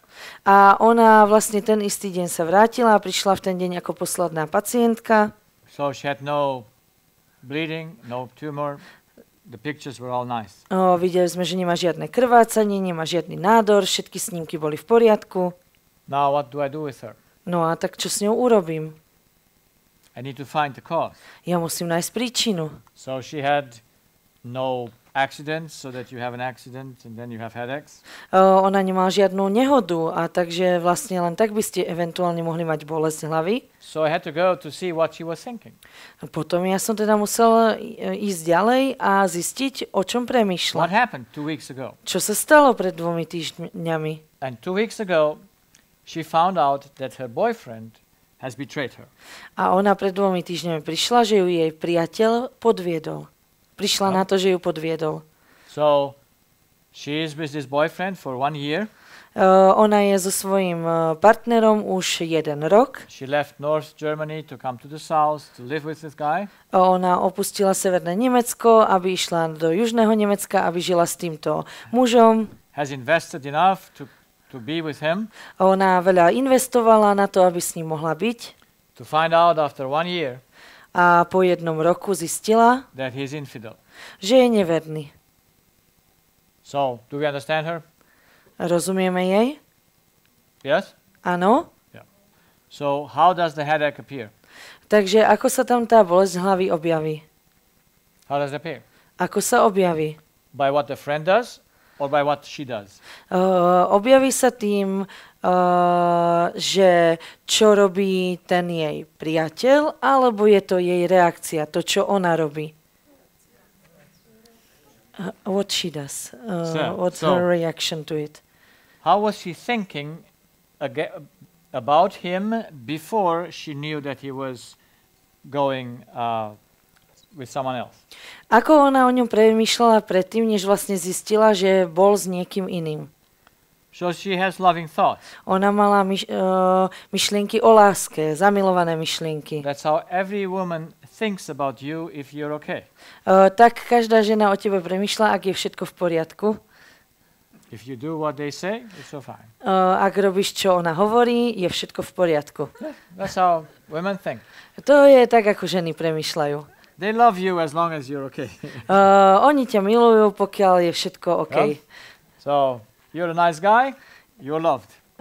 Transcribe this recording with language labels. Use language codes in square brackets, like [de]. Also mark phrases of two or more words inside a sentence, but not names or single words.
[sk] A ona vlastne ten istý deň sa vrátila a prišla v ten deň ako posledná pacientka. [en] So she had no bleeding, no tumor. The pictures were all nice. [sk] Videli sme, že nemá žiadne krvácanie, nemá žiadny nádor, všetky snímky boli v poriadku. [en] Now what do I do with her? [sk] No a tak čo s ňou urobím? [en] I need to find the cause. [sk] Ja musím nájsť príčinu. [en] So she had no accidents, so that you have an accident and then you have headaches. [sk] Ona nemala žiadnu nehodu a takže vlastne len tak by ste eventuálne mohli mať bolesť hlavy. [en] So I had to go to see what she was thinking. [sk] Potom ja som teda musel ísť ďalej a zistiť, o čom premýšľa. [en] What happened 2 weeks ago? [sk] Čo sa stalo pred 2 týždňami? [en] And 2 weeks ago, she found out that her boyfriend has betrayed her. [sk] A ona pred 2 týždňami prišla, že ju jej priateľ podviedol. Prišla na to, že ju podviedol. [en] So she is with this boyfriend for 1 year. [sk] Ona je so svojím partnerom už 1 rok. [en] She left North Germany to come to the south to live with this guy. [sk] Ona opustila severné Nemecko, aby išla do južného Nemecka, aby žila s týmto mužom. [en] Has invested enough to be with him. [sk] Ona veľa investovala na to, aby s ním mohla byť. [en] To find out after 1 year. [sk] A po 1 roku zistila, [en] that he is infidel. [sk] Že je neverný. [en] So, do we understand her? [sk] Rozumieme jej? [en] Yes? [sk] Áno. [en] Yeah. So, how does the headache appear? [sk] Takže ako sa tam tá bolesť hlavy objaví? [en] How does it appear? [sk] Ako sa objaví? [en] by what the friend does or by what she does? [sk] Objaví sa tým, že čo robí ten jej priateľ, alebo je to jej reakcia, to, čo ona robí. [en] What she does. What's her reaction to it? How was she thinking about him before she knew that he was going with someone else? [sk] Ako ona o ňom premýšľala predtým, než vlastne zistila, že bol s niekým iným? [en] So she has loving thoughts. [sk] Ona mala myšlienky o láske, zamilované myšlienky. [en] That's how every woman thinks about you if you're okay. [sk] Tak každá žena o tebe premýšľa, ak je všetko v poriadku. [en] If you do what they say, it's so fine. [sk] Ak robíš, čo ona hovorí, je všetko v poriadku. [en] Yeah, that's how women think. [sk] To je tak, ako ženy premýšľajú. [en] They love you as long as you're okay. [sk] Oni ťa milujú, pokiaľ je všetko OK. [en] Yeah? So, you're a nice guy, you're loved.